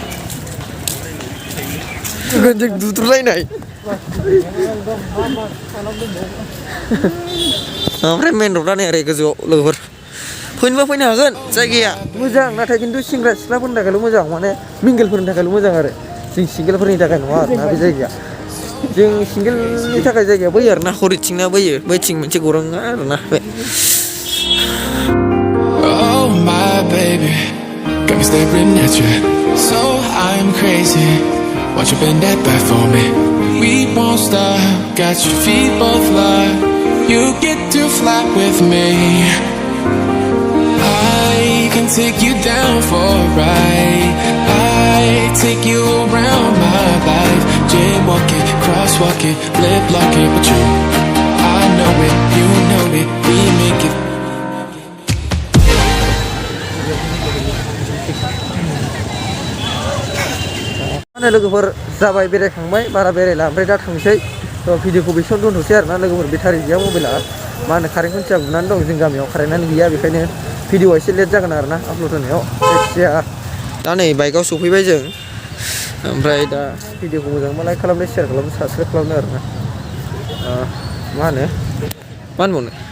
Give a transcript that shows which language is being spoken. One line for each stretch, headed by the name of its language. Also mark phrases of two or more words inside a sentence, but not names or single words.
Bodo: गोजों दुद्रुलायनाय ओमफ्राय मेन र'डआ नै ओरै गोजौआव लोगोफोर फैनोबा फैनो हागोन जायगाया मोजां नाथाय खिन्थु सेंग्रा सिख्लाफोरनि थाखायल' मोजां माने मिंगेलफोरनि थाखायल' मोजां आरो जों सिंगेलफोरनि थाखाय नङा आरोना बे जायगाया जों सिंगेलनि थाखाय जायगाया बै आरोना हरिथिंना बैथिं मोनसे गौराङा आरोना बे
English: Oh my baby, got me staring at you. So I'm crazy. Won't you bend that back for me? We won't stop, got your feet both locked. You get to fly with me. I can take you down for a ride. I take you around my life. Jaywalking, crosswalking, lip locking, but you, I know it, you know it, we make it.
Bodo: मा होनो लोगोफोर जाबाय बेरायखांबाय बारा बेरायला ओमफ्राय दा थांसै थ' भिडिअखौ बेसेयावनो दोनथ'सै आरोना लोगोफोर बेटारि गैया मबाइला मा होनो कारेन्ट खुन्थिया बुनानै दं जों गामियाव कारेन्टआनो गैया बेखायनो भिडिअआ एसे लेट जागोन आरोना आपल'ड होनायाव जायखिजाया दा नै बाइकआव सफैबाय जों ओमफ्राय दा भिडिअखौ मोजांबा लाइक खालामदो शेयार खालामदो साबसक्राइब खालामदो आरोना मा होनबावनो